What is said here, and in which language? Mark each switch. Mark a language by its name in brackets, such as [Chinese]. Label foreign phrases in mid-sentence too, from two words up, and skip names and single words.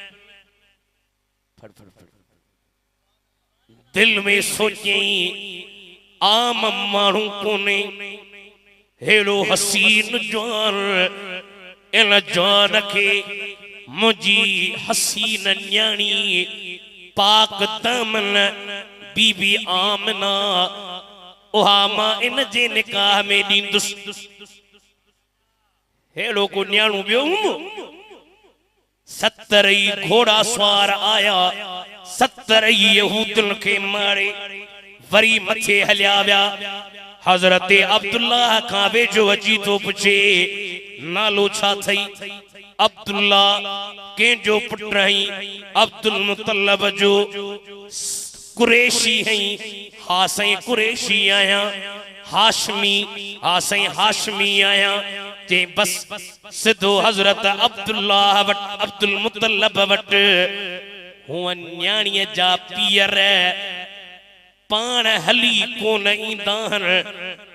[Sindhi] दिल में सोचई आम माण्हू कोन्हे हेड़ो हसीन जवान इन जवान खे मुंहिंजी हसीन न्याणी पाक दामन बीबी आमना ओहा मां इन जे निकाह में ॾींदुसि हेड़ो को न्याणू ॿियो 70 घोड़ा सवार आया 70 यहूदन के मारे वरी मथे हलिया विया हजरत अब्दुल्ला खां वेझो अची तो पुछे नालो छा थई अब्दुल्ला कंहिंजो पुट हई अब्दुल मुतल्लब जो कुरैशी हई हा साईं कुरैशी आहियां हाशमी हा साईं हाशमी आहियां जे बस सिधो हजरत अब्दुल्ला वट अब्दुल मुतल्लब वट हुआ न्याणीअ जा पीर पाण हली कोन ईंदा आहिनि